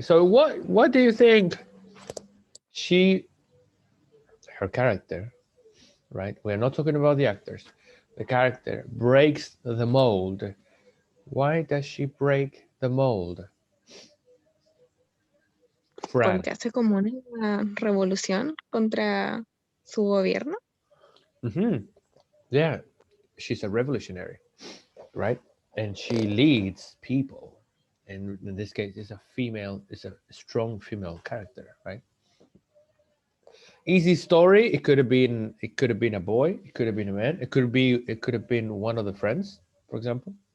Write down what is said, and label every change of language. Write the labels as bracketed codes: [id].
[en] So what do you think she her character, right? We're not talking about the actors. The character breaks the mold. Why does she break the mold? Fran. [es] Porque hace como una revolución contra su gobierno. Hmm. [en] Yeah, she's a revolutionary, right? And she leads people. And in this case, it's a strong female character, right? Easy story. It could have been a boy. It could have been a man. It could have been one of the friends, for example.